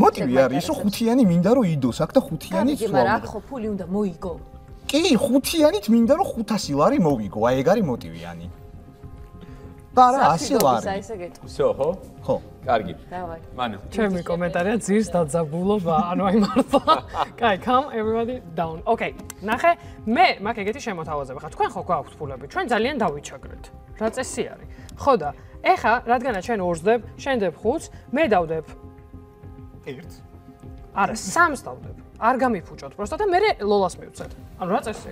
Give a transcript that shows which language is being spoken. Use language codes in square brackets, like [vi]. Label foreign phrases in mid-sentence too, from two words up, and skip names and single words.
[ka] მოტივი არის რომ ხუთიანი მინდა რომ იდოს აქ და ხუთიანი სვლა მაგრამ აქ ხო ფული უნდა მოიგო კი ხუთიანით მინდა რომ 500 ლარი მოვიგო აი ეგ არის მოტივიანი და რა 100 ლარი всё ხო ხო კარგი დავაი მანუ ჩემი კომენტარია ძირს დაძაბულობა ანუ აი მართლა კაი [en] come everybody down okay [ka] ნახე მე მაგ ეგეთი შემოთავაზება ხა თქვენ ხო გვაქვთ ფულები ჩვენ ძალიან დავიჩაგრეთ რა წესი არის ხო და ეხა რადგანაც ჩვენ 2-ს დებ შენ დებ 5-ს მე დავდებ 1-ს არა 3-ს დავდებ არ გამიფუჭოთ პროსტა და მე ლოლას მივცეთ ანუ რა წესია